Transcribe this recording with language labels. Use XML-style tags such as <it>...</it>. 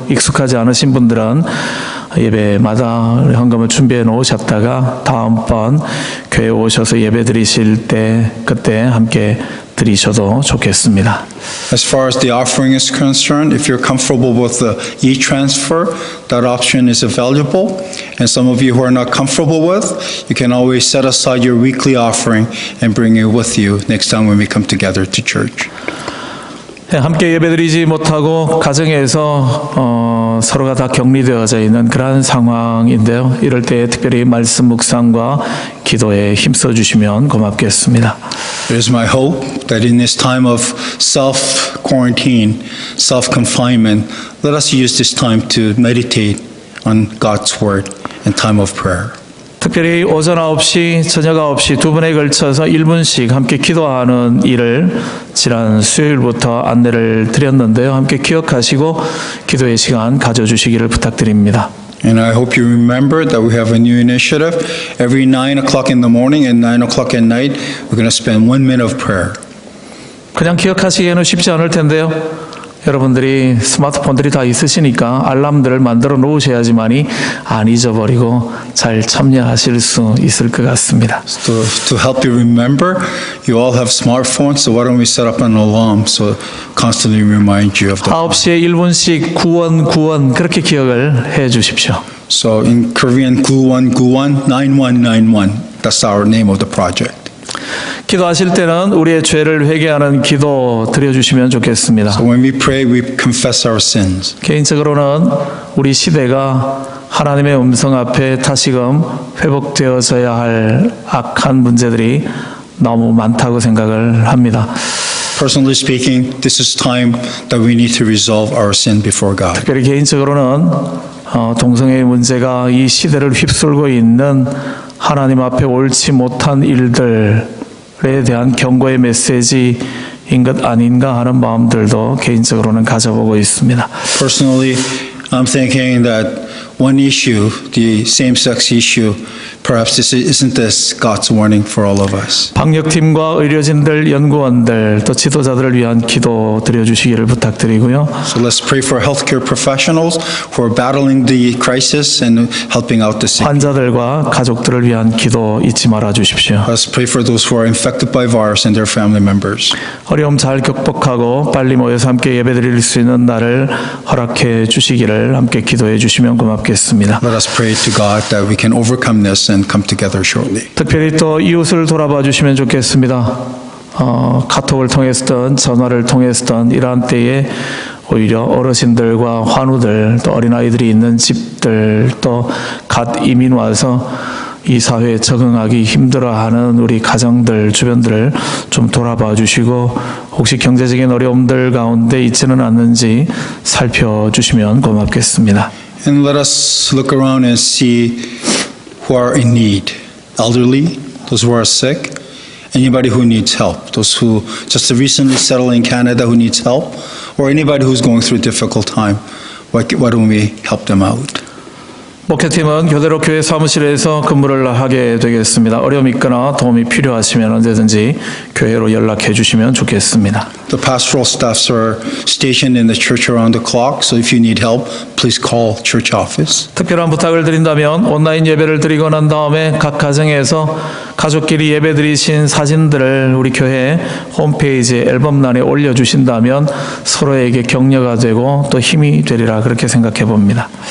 <ko>익숙하지 않으신 분들은 예배마다 헌금을 준비해 놓으셨다가 다음번 교회 오셔서 예배 드리실 때 그때 함께 드리셔도 좋겠습니다.</ko> <en>As far as the offering is concerned, if you're comfortable with the e-transfer, that option is available. And some of you who are not comfortable with, you can always set aside your weekly offering and bring it with you next time when we come together to church.</en> <ko>함께 예배드리지 못하고 가정에서 서로가 다 격리되어져 있는 그러한 상황인데요. 이럴 때 특별히 말씀 묵상과 기도에 힘써 주시면 고맙겠습니다.</ko> <en>It is my hope that in this time of self-quarantine, self-confinement, let us use this time to meditate on God's Word and time of prayer.</en> <ko>특별히 오전 9시, 저녁 9시 두 번에 걸쳐서 1분씩 함께 기도하는 일을 지난 수요일부터 안내를 드렸는데요. 함께 기억하시고 기도의 시간 가져주시기를 부탁드립니다.</ko> <en>And I hope you remember that we have a new initiative. Every 9 o'clock in the morning and 9 o'clock at night, we're going to spend 1 minute of prayer.</en> <ko>그냥 기억하시기에는 쉽지 않을 텐데요. 여러분들이 스마트폰들이 다 있으시니까 알람들을 만들어 놓으셔야지만이 안 잊어버리고 잘 참여하실 수 있을 것 같습니다.</ko> <en>So to help you remember, you all have smartphones, so why don't we set up an alarm so constantly remind you of that.</en> <ko>9시에 1분씩 구원 그렇게 기억을 해 주십시오.</ko> <en>So in Korean, 구원 9191. That's our name of the project.</en> <ko>기도하실 때는 우리의 죄를 회개하는 기도 드려주시면 좋겠습니다.</ko> <en>So when we pray, we confess our sins.</en> <ko>개인적으로는 우리 시대가 하나님의 음성 앞에 다시금 회복되어져야 할 악한 문제들이 너무 많다고 생각을 합니다.</ko> <en>Personally speaking, this is time that we need to resolve our sin before God.</en> <ko>특별히 개인적으로는 동성애의 문제가 이 시대를 휩쓸고 있는 하나님 앞에 옳지 못한 일들에 대한 경고의 메시지인 것 아닌가 하는 마음들도 개인적으로는 가져보고 있습니다.</ko> <en>Personally, I'm thinking that one issue, the same-sex issue, perhaps isn't this God's warning for all of us?</en> <ko>방역팀과 의료진들, 연구원들, 또 지도자들을 위한 기도 드려주시기를 부탁드리고요.</ko> <en>So let's pray for healthcare professionals who are battling the crisis and helping out the sick.</en> <ko>환자들과 가족들을 위한 기도 잊지 말아 주십시오.</ko> <en>Let's pray for those who are infected by virus and their family members.</en> <ko>어려움 잘 극복하고 빨리 모여서 함께 예배드릴 수 있는 날을 허락해 주시기를 함께 기도해 주시면 고맙겠습니다.</ko> <en>Let us pray to God that we can overcome this and come together shortly.</en> <ko>특별히 또 이웃을 돌아봐 주시면 좋겠습니다. 카톡을 통해서든 전화를 통해서든 이러한 때에 오히려 어르신들과 환우들 또 어린아이들이 있는 집들 또 갓 이민 와서 이 사회에 적응하기 힘들어하는 우리 가정들 주변들을 좀 돌아봐 주시고 혹시 경제적인 어려움들 가운데 있지는 않는지 살펴주시면 고맙겠습니다.</ko> <en>And let us look around and see who are in need. Elderly, those who are sick, anybody who needs help, those who just recently settled in Canada who needs help, or anybody who's going through a difficult time. Why don't we help them out?</en> <ko>목회팀은 교대로 교회 사무실에서 근무를 하게 되겠습니다. 어려움이 있거나 도움이 필요하시면 언제든지 교회로 연락해 주시면 좋겠습니다.</ko> <en>The pastoral staffs are stationed in the church around the clock, so if you need help, please call church office.</en> <ko>특별한 부탁을 드린다면 온라인 예배를 드리고 난 다음에 각 가정에서 가족끼리 예배 드리신 사진들을 우리 교회 홈페이지 앨범란에 올려주신다면 서로에게 격려가 되고 또 힘이 되리라 그렇게 생각해 봅니다.</ko>